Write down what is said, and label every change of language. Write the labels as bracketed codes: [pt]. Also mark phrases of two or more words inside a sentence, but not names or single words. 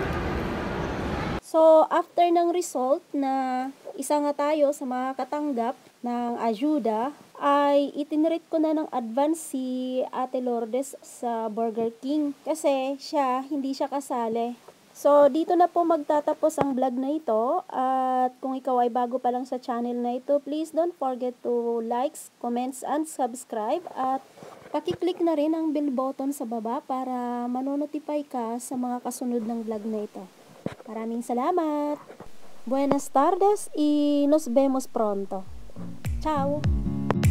[tl] So, after ng result na isa nga tayo sa makakatanggap ng ayuda, ay itinrate ko na ng advance si Ate Lourdes sa Burger King kasi hindi siya kasali. So, dito na po magtatapos ang vlog na ito at kung ikaw ay bago pa lang sa channel na ito, [en] please don't forget to likes, comments, and subscribe [tl] at pakiclick na rin ang [en] bell button [tl] sa baba para manonotify ka sa mga kasunod ng vlog na ito. Maraming salamat! [es] Buenas tardes y nos vemos pronto. Ciao!